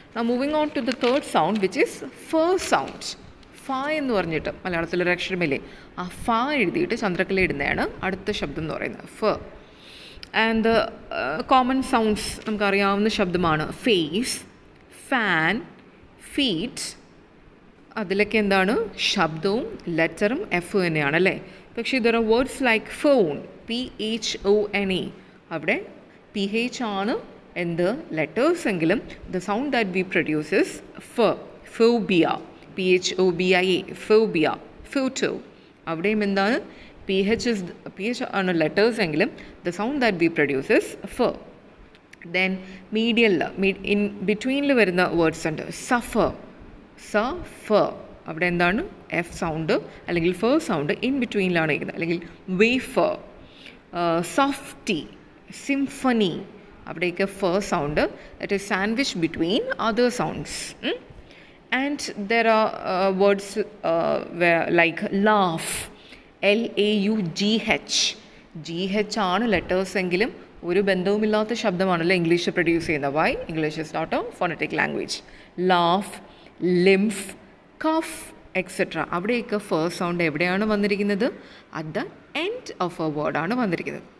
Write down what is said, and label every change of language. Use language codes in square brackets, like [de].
[en] Now moving on to the third sound, which is fur sound. [ml] ഫ എന്ന് പറഞ്ഞിട്ട് മലയാളത്തിലൊരു അക്ഷരമില്ലേ, ആ ഫ എഴുതിയിട്ട് ചന്ദ്രക്കല ഇടുന്നതാണ് അടുത്ത ശബ്ദം എന്ന് പറയുന്നത് ഫ. [en] and common sounds [ml] നമുക്കറിയാവുന്ന ശബ്ദമാണ് ഫേസ്, ഫാൻ, ഫീറ്റ്. അതിലൊക്കെ എന്താണ് ശബ്ദവും ലെറ്ററും എഫ് തന്നെയാണ് അല്ലേ. പക്ഷേ ഇതൊരു വേർഡ്സ് ലൈക്ക് ഫോൺ, PHONE, അവിടെ PH ആണ് എന്ത് ലെറ്റേഴ്സ് എങ്കിലും [en] the sound that we produces [ml] ഫ. Phobia, PHOBIA, phobia, photo. അവിടെയും എന്താണ് PH ആണ് ലെറ്റേഴ്സ് എങ്കിലും [en] the sound that we produces [ml] ഫ. ദെൻ മീഡിയനിൽ ഇൻ ബിറ്റ്വീനിൽ വരുന്ന വേർഡ്സ് ഉണ്ട്. സഫർ, സഫർ, അവിടെ എന്താണ് എഫ് സൗണ്ട് അല്ലെങ്കിൽ ഫ സൗണ്ട് ഇൻ ബിറ്റ്വീനിലാണ് ഇരിക്കുന്നത്. അല്ലെങ്കിൽ വേഫർ, സോഫ്റ്റി, സിംഫണി, അവിടെയൊക്കെ ഫ sound [en] That is sandwich between other sounds. And there are words like laugh, LAUGH. [ml] GH ആണ് ലെറ്റേഴ്സ് എങ്കിലും ഒരു ബന്ധവുമില്ലാത്ത ശബ്ദമാണല്ലോ ഇംഗ്ലീഷ് പ്രൊഡ്യൂസ് ചെയ്യുന്നത്. Y? [en] English is not a phonetic language. Laugh, lymph, cough etcetera. [ml] അവിടെയൊക്കെ first sound എവിടെയാണ് വന്നിരിക്കുന്നത്? [en] at the end of a [ml] വേർഡാണ് വന്നിരിക്കുന്നത്.